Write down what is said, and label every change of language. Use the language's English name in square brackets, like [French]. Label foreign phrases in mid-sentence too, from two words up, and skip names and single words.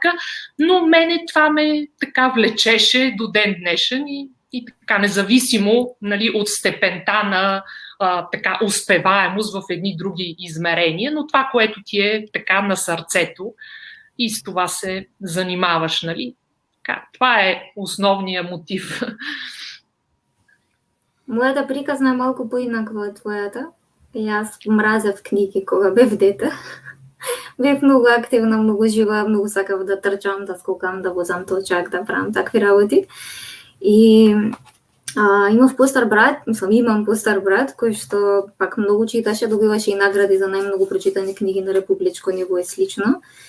[Bulgarian] Но мене това ме така влечеше до ден днешен и така независимо, нали, от степента на така успеваемост в едни други измерения, но това, което ти е така на сърцето и с това се занимаваш, нали. Така, това е основният мотив. [Macedonian] Мојата приказна е малку поинаква од твојата. Јас мразев книги кога бев дете. Бев многу активна, многу жива, многу сакав да трчам, да скокам, да возам точак, да правам такви работи. И имам постар брат, кој што пак многу читаше, добиваше и награди за најмногу прочитани книги на републичко ниво и слично.